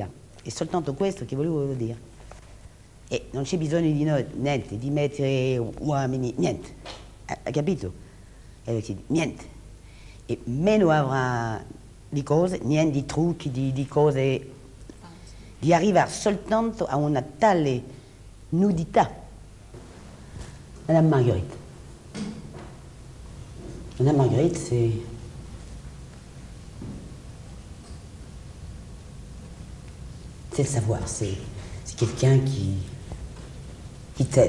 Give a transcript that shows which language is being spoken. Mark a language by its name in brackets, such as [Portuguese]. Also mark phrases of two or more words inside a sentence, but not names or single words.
[Italian] È soltanto questo che volevo dire. E non c'è bisogno di niente, di mettere uomini, niente. Hai capito? Niente. E meno avrà di cose, niente di trucchi, di cose, di arrivare soltanto a una tale nudità. [French] Madame Marguerite. Madame Marguerite, c'est le savoir, c'est quelqu'un qui t'aide.